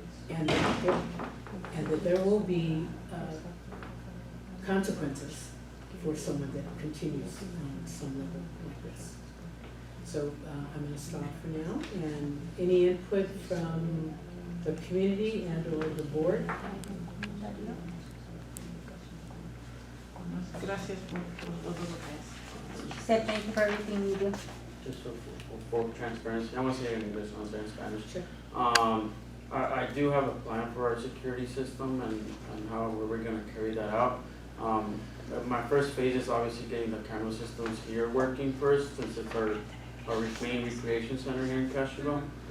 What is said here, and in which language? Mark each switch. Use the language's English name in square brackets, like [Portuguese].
[English] And that there will be consequences for someone that continues on some level like this. So I'm going to stop for now, and any input from the community and or the board? [Spanish] Gracias por todo lo que haces. [English] Said thank you for everything you do. Just for full transparency, I want to say it in English, I want to say it in Spanish. Sure. I do have a plan for our security system and how we're going to carry that out. My first phase is obviously getting the camera systems here working first, since it's our main recreation center here in Castroville.